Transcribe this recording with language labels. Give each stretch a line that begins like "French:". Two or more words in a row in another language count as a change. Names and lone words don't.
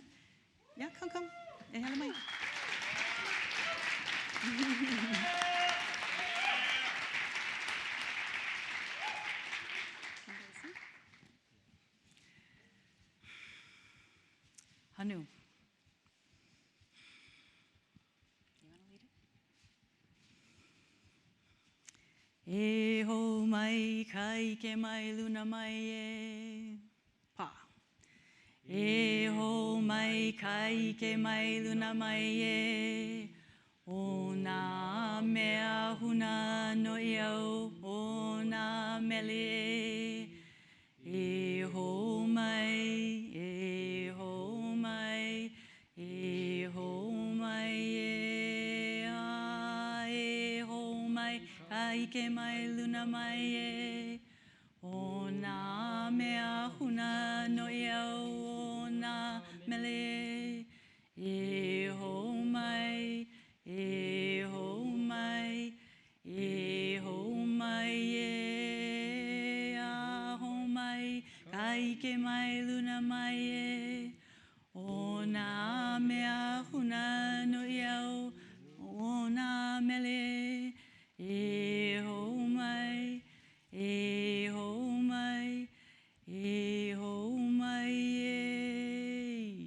English: Yeah, come. Hanu. You want to lead it?
Hawaiian: E ho mai kai ke mai luna mai e. E ho mai kai ke mai luna mai e. O nā mea huna no iau, o nā mele. E ho mai, e ho mai, e ho mai e a. E ho mai kai ke mai luna mai e. O nā mea huna no iau, o nā mele. E ho mai, e ho mai, e ho mai e a ho mai, kai ke mai luna mai e. O nā mea huna no iau, o nā mele. E ho mai, e ho mai, e ho mai e.